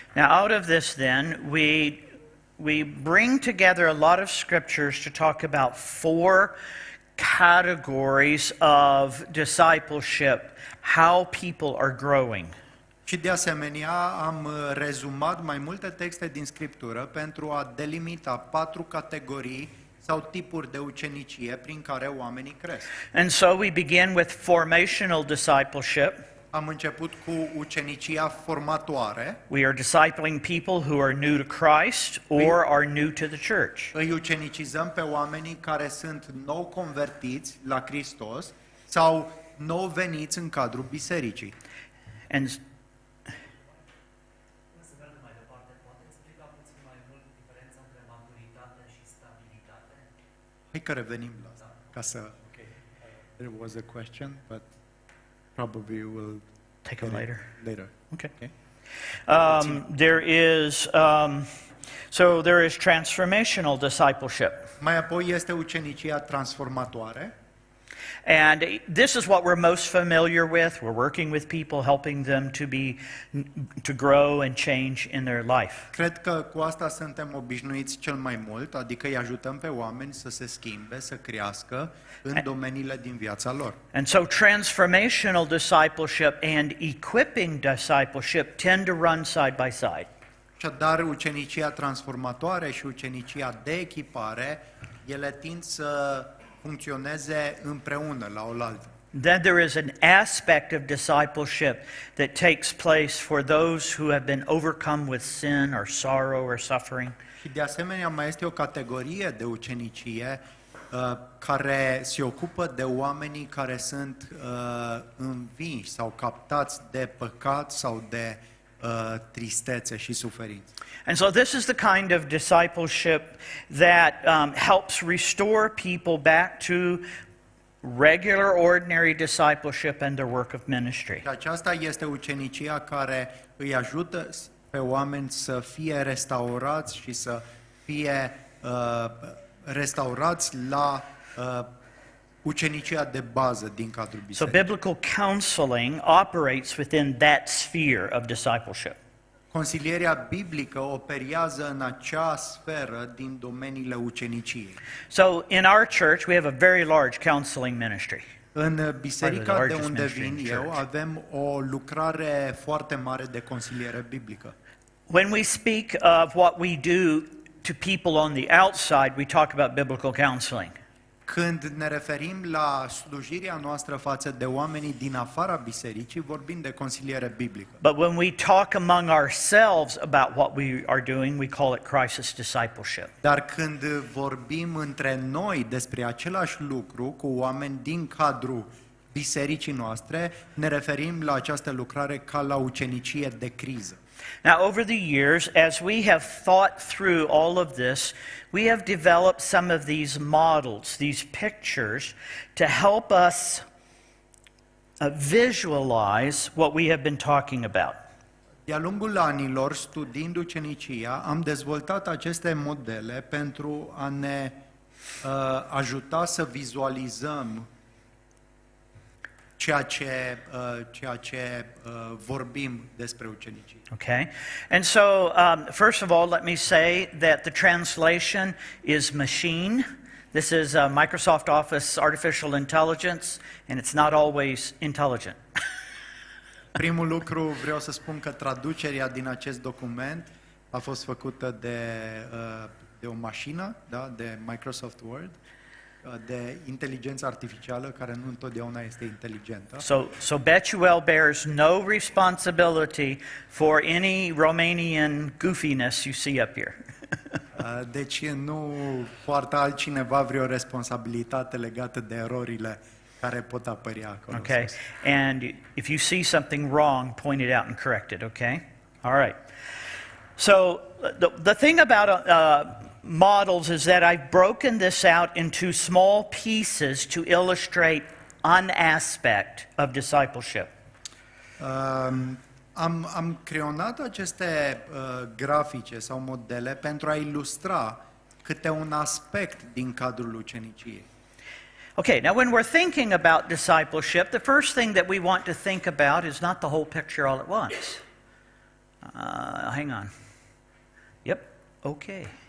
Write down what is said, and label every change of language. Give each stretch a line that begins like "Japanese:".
English: Now, out of this, then, we bring together a lot of scriptures to talk about four categories of discipleship, how people are growing.
Romanian: Și de asemenea am rezumat mai multe texte din Scriptură pentru a delimita 4 categorii sau tipuri de ucenicie prin care oamenii cresc.
English: And so we begin with formational discipleship.
Romanian: Am început cu ucenicia formatoare.
English: We are discipling people who are new to Christ or are new to the church.
Romanian: Îi ucenicizăm pe oamenii care sunt nou convertiți la Hristos sau nou veniți în cadrul bisericii.
English: And
Romanian: Să mergem mai departe, poate explica puțin mai mult diferența între maturitate și stabilitate? Hai că revenim la asta, ca să...
English: There was a question, but probably we'll take it later. later. Okay. Okay. There is transformational discipleship.
Romanian: Mai apoi este ucenicia transformatoare.
English: And this is what we're most familiar with. We're working with people, helping them to grow and change in their life.
Romanian: Cred că cu asta suntem obișnuiți cel mai mult, adică îi ajutăm pe oameni să se schimbe, să crească în domeniile din viața lor.
English: And so transformational discipleship and equipping discipleship tend to run side by side.
Romanian: Așadar, ucenicia transformatoare și ucenicia de echipare, ele tind să funcționeze împreună, la oaltă.
English: Then there is an aspect of discipleship that takes place for those who have been overcome with sin or sorrow or suffering.
Romanian: Și de asemenea mai este o categorie de ucenicie care se ocupă de oamenii care sunt învinși sau captați de păcat sau de tristețe și suferință.
English: And so this is the kind of discipleship that helps restore people back to regular, ordinary discipleship and their work of ministry.
Romanian: Și aceasta este ucenicia care îi ajută pe oameni să fie restaurați și să fie restaurați la ucenicia de bază din cadrul
English: So
Romanian: bisericii.
English: biblical counseling operates within that sphere of discipleship.
Romanian: Consilierea biblică operează în acea sferă din domeniile uceniciei.
English: So in our church, we have a very large counseling ministry.
Romanian: În biserica de
English: largest
Romanian: unde
English: ministry in
Romanian: vin
English: the
Romanian: eu
English: church.
Romanian: avem o lucrare foarte mare de consiliere biblică.
English: When we speak of what we do to people on the outside, we talk about biblical counseling.
Romanian: Când ne referim la slujirea noastră față de oamenii din afara bisericii, vorbim de consiliere biblică.
English: But when we talk among ourselves about what we are doing, we call it crisis discipleship.
Romanian: Dar când vorbim între noi despre același lucru cu oameni din cadrul bisericii noastre, ne referim la această lucrare ca la ucenicie de criză.
English: Now, over the years, as we have thought through all of this, we have developed some of these models, these pictures, to help us visualize what we have been talking about.
Romanian: De-a lungul anilor, studiind ucenicia, am dezvoltat aceste modele pentru a ne ajuta să vizualizăm ceea ce vorbim despre ucenicie. Okay?
English: And so, first of all, let me say that the translation is machine. This is Microsoft Office Artificial Intelligence, and it's not always intelligent.
Romanian: Primul lucru, vreau să spun că traducerea din acest document a fost făcută de o mașină, da, de Microsoft Word, de inteligență artificială, care nu întotdeauna este inteligentă.
English: So Betuel bears no responsibility for any Romanian goofiness you see up here.
Romanian: Deci nu poartă altcineva vreo responsabilitate legată de erorile care pot apărea acolo. Okay? sus.
English: And if you see something wrong, point it out and correct it, okay? All right. So the thing about models is that I've broken this out into small pieces to illustrate an aspect of discipleship.
Romanian: Am creionat aceste grafice sau modele pentru a ilustra câte un aspect din cadrul uceniciei.
English: Okay, now when we're thinking about discipleship, the first thing that we want to think about is not the whole picture all at once. Hang on. Yep, okay.